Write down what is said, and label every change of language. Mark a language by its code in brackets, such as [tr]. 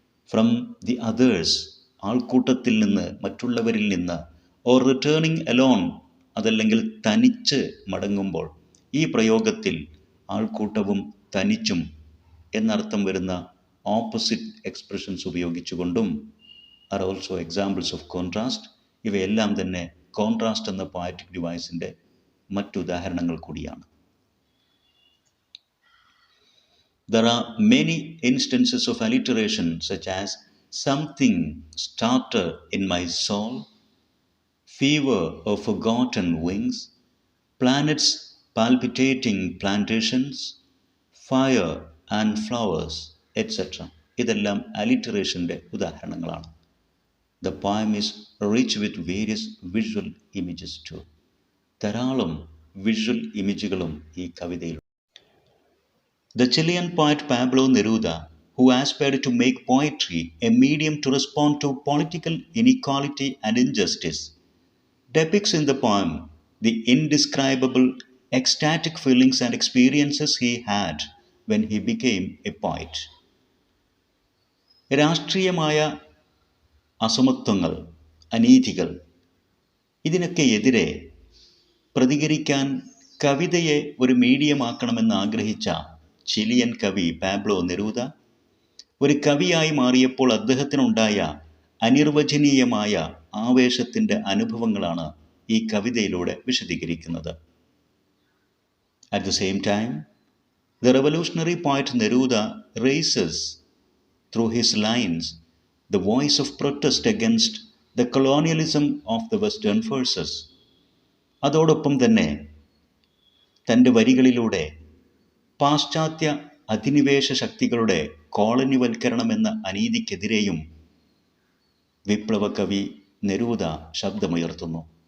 [en] from the others [ml] ആൾക്കൂട്ടത്തിൽ നിന്ന്, മറ്റുള്ളവരിൽ നിന്ന്, [en] or returning alone [ml] അതല്ലെങ്കിൽ തനിച്ച് മടങ്ങുമ്പോൾ, ഈ പ്രയോഗത്തിൽ ആൾക്കൂട്ടവും തനിച്ചും എന്നർത്ഥം വരുന്ന opposite expressions ഉപയോഗിച്ചുകൊണ്ടും [en] Are also examples of contrast. [ml] ഇവയെല്ലാം തന്നെ കോൺട്രാസ്റ്റ് എന്ന പോയറ്റിക് ഡിവൈസിൻ്റെ മറ്റുദാഹരണങ്ങൾ കൂടിയാണ്. [en] There are many instances of alliteration such as something started in my soul, fever of forgotten wings, planets palpitating plantations, fire and flowers, etc. [ml] ഇതെല്ലാം alliterationൻ്റെ ഉദാഹരണങ്ങളാണ്. [en] The poem is rich with various visual images too. [ml] ധാരാളം visual ഇമേജുകളും ഈ കവിതയിൽ. [en] The Chilean poet Pablo Neruda, who aspired to make poetry a medium to respond to political inequality and injustice, depicts in the poem the indescribable, ecstatic feelings and experiences he had when he became a poet. [ml] രാഷ്ട്രീയമായ അസമത്വങ്ങൾ, അനീതികൾ, ഇതിനൊക്കെ എതിരെ പ്രതികരിക്കാൻ കവിതയെ ഒരു മീഡിയമാക്കണമെന്ന് ആഗ്രഹിച്ച Chilean കവി Pablo Neruda ഒരു കവിയായി മാറിയപ്പോൾ അദ്ദേഹത്തിനുണ്ടായ അനിർവചനീയമായ ആവേശത്തിൻ്റെ അനുഭവങ്ങളാണ് ഈ കവിതയിലൂടെ വിശദീകരിക്കുന്നത്. [en] At the same time, the revolutionary poet Neruda raises through his lines the voice of protest against the colonialism of the Western forces. [ml] അതോടൊപ്പം തന്നെ തൻ്റെ വരികളിലൂടെ പാശ്ചാത്യ അധിനിവേശ ശക്തികളുടെ കോളനിവൽക്കരണം എന്ന അനീതിക്കെതിരെയും വിപ്ലവ കവി നെരൂദ ശബ്ദമുയർത്തുന്നു.